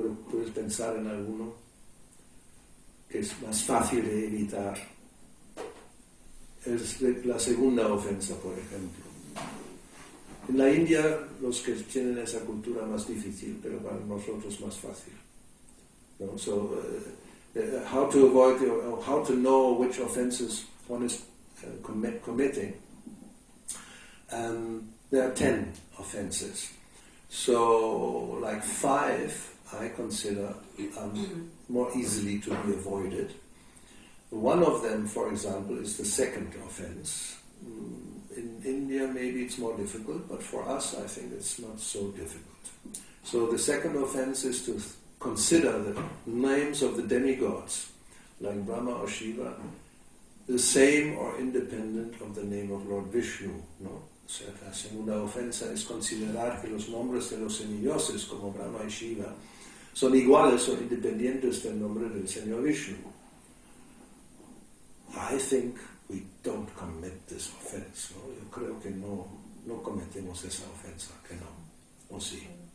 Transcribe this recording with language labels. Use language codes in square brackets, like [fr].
[es] ¿Puedes pensar en alguno que es más fácil de evitar? Es la segunda ofensa, por ejemplo. En la India, los que tienen esa cultura más difícil, pero para nosotros más fácil. ¿No? [en] So, how to avoid, how to know which offenses one is committing. There are 10 offenses. So, like 5, I consider more easily to be avoided. One of them, for example, is the second offense. In India, maybe it's more difficult, but for us, I think it's not so difficult. So the second offense is to consider the names of the demigods, like Brahma or Shiva, the same or independent of the name of Lord Vishnu, ¿no? [es] O sea, la segunda ofensa es considerar que los nombres de los semidioses, como Brahma y Shiva, son iguales o independientes del nombre del Señor Vishnu. [en] I think we don't commit this offense, ¿no? [es] Yo creo que no cometemos esa ofensa, que no. ¿O sí?